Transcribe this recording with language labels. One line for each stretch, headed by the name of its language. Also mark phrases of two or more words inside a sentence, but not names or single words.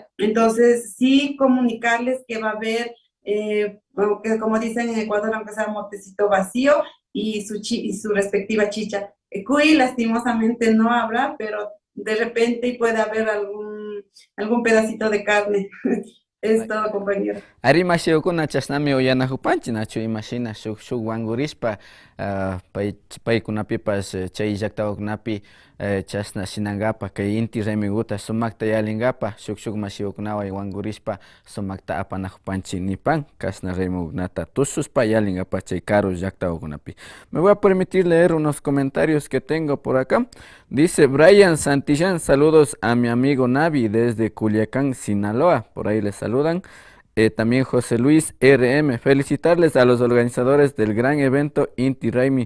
Spanish: Entonces, sí comunicarles que va a haber, que como dicen en Ecuador, aunque sea motecito vacío y su respectiva chicha. Cuy lastimosamente no habrá, pero de repente puede haber algún pedacito de carne. Es todo, compañero.
Quechua: Ari mashiyukuna chashnami uyanahupanchik nachu imashina shuk wangurispa paykunapipas chay llaqtakunapi chashna shinankapak kay inti raymikuta sumakta yalinkapak shuk mashiyukunawan wangurispa sumakta apanajupanchik nipan kashna raymikunata tushuspa yalinkapak chay karu llaqtakunapi.
Spanish: Me voy a permitir leer unos comentarios que tengo por acá. Dice Brian Santillán, saludos a mi amigo Navi desde Culiacán, Sinaloa, por ahí les saludan. También José Luis RM, felicitarles a los organizadores del gran evento Inti Raymi.